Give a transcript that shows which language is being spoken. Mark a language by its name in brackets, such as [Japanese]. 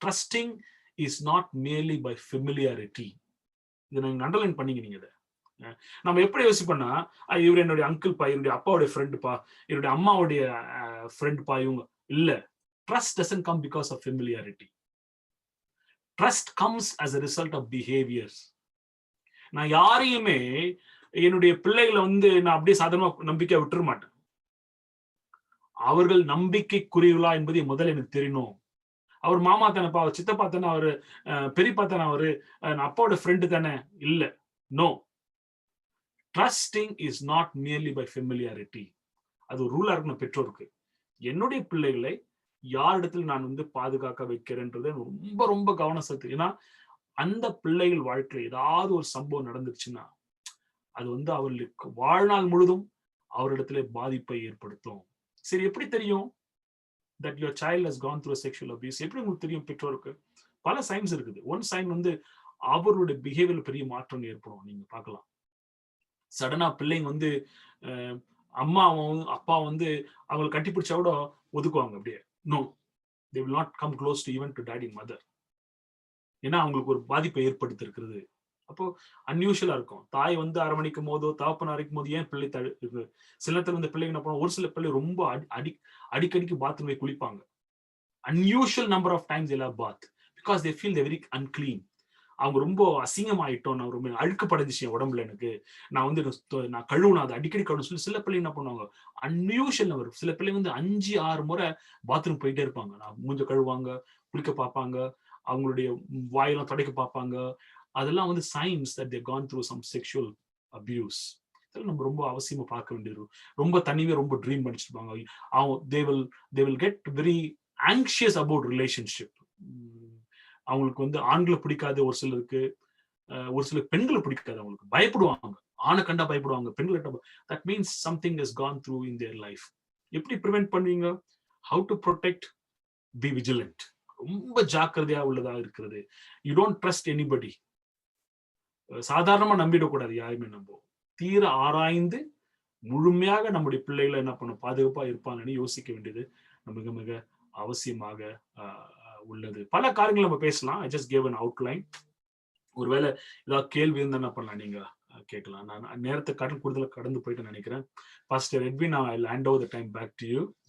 [English] Trusting is not merely by familiarity. [Tamil] இதை நீங்க underline பண்ணீங்க. நீங்க இதை நம்ம எப்படி யோசிப்போம்னா, இவர் என்னுடைய அங்கிள் பா, இவருடைய அப்பாவுடைய ஃப்ரெண்டு பா, இவருடைய அம்மாவுடைய ஃப்ரெண்ட் பா, இவங்க இல்ல. [English] Trust doesn't come because of familiarity. Trust comes as a result of behaviors. [Tamil] நான் யாரையுமே என்னுடைய பிள்ளைகளை வந்து நான் அப்படியே சாதாரணமா நம்பிக்கை விட்டுற மாட்டேன். அவர்கள் நம்பிக்கைக்குரியவர்களா என்பதை முதல்ல எனக்கு தெரியணும். அவர் மாமா தானேப்பா, அவர் சித்தப்பா தானே, அவரு பெரியப்பா தானே, அவரு அப்பாவோட ஃப்ரெண்டு தானே, இல்ல. [English] No, trusting is not merely by familiarity. [Tamil] அது ஒரு ரூலா இருக்கணும் பெற்றோருக்கு. என்னுடைய பிள்ளைகளை யாரிடத்துல நான் வந்து பாதுகாக்க வைக்கிறேன்றது ரொம்ப ரொம்ப கவனம் செலுத்து. ஏன்னா அந்த பிள்ளைகள் வாழ்க்கையில் ஏதாவது ஒரு சம்பவம் நடந்துச்சுன்னா அது வந்து அவர்களுக்கு வாழ்நாள் முழுதும் அவரிடத்துல பாதிப்பை ஏற்படுத்தும். சரி, எப்படி தெரியும் [English] that your child has gone through a sexual abuse? [Tamil] எப்படி உங்களுக்கு தெரியும்? பெற்றோருக்கு பல சைன்ஸ் இருக்குது. ஒன் சைன் வந்து அவருடைய பிஹேவியர் பெரிய மாற்றம் ஏற்படும். நீங்க பார்க்கலாம், சடனா பிள்ளைங்க வந்து அம்மாவும் அப்பா வந்து அவங்களை கட்டிப்பிடிச்சா கூட ஒதுக்குவாங்க. அப்படியே [English] No, they will not come close to even to daddy and mother. [Tamil] ஏன்னா அவங்களுக்கு ஒரு பாதிப்பை ஏற்படுத்தி இருக்கிறது. அப்போ அன்யூஷுவலா இருக்கும். தாய் வந்து அரவணைக்கும் போதோ தகப்பன் அரைக்கும் போது ஏன் பிள்ளை சில நேரத்தில் வந்து பிள்ளைங்க என்ன பண்ணுவோம், ஒரு சில பிள்ளை ரொம்ப அடிக்கடிக்கு பாத்ரூம் போய் குளிப்பாங்க. [English] unusual number of times they have bath because they feel they very unclean. [Tamil] அவங்க ரொம்ப அசிங்கமாயிட்டோம், நான் ரொம்ப அழுக்கு படைஞ்சிச்சு உடம்புல, எனக்கு நான் வந்து நான் கழுவுனா அது அடிக்கடி கழுவு சொல்லி சில பிள்ளை என்ன பண்ணுவாங்க, அன்யூஷுவல் நம்பர். சில பிள்ளை வந்து 5-6 முறை பாத்ரூம் போயிட்டே இருப்பாங்க. நான் மூஞ்ச கழுவாங்க, குளிக்க பார்ப்பாங்க, அவங்களுடைய வாயெல்லாம் துடைக்க பார்ப்பாங்க. அதெல்லாம் வந்து [English] Signs that they've gone through some sexual abuse. [Tamil] இதெல்லாம் நம்ம ரொம்ப அவசியமா பார்க்க வேண்டியது. ரொம்ப தனிவே ரொம்ப ட்ரீம் பண்ணிச்சிருப்பாங்க. அவங்க [English] they will get very anxious about relationship. [Tamil] அவங்களுக்கு வந்து ஆண்களை பிடிக்காது, ஒரு சிலருக்கு ஒரு சில பெண்களை பிடிக்காது, அவங்களுக்கு பயப்படுவாங்க, ஆணை கண்டா பயப்படுவாங்க, பெண்களை கண்டா. [English] that means something has gone through in their life. [Tamil] எப்படி ப்ரிவென்ட் பண்ணுவீங்க? [English] how to protect? be vigilant. [Tamil] ரொம்ப ஜாக்கிரதையா உள்ளதா இருக்கிறது. [English] you don't trust anybody. [Tamil] சாதாரணமா நம்பிடக்கூடாது யாருமே. நம்ம தீர ஆராய்ந்து முழுமையாக நம்முடைய பிள்ளைகளை என்ன பண்ண பாதுகாப்பா இருப்பாங்கன்னு யோசிக்க வேண்டியது மிக மிக அவசியமாக உள்ளது. பல காரியங்கள் நம்ம பேசலாம். [English] I just gave an outline. [Tamil] ஒருவேளை ஏதாவது கேள்வி இருந்தா என்ன பண்ணலாம், நீங்க கேட்கலாம். நான் நேரத்தை கூடுதல் கடந்து போயிட்டு நினைக்கிறேன். [English] Pastor Edwin, I will hand over the time back to you.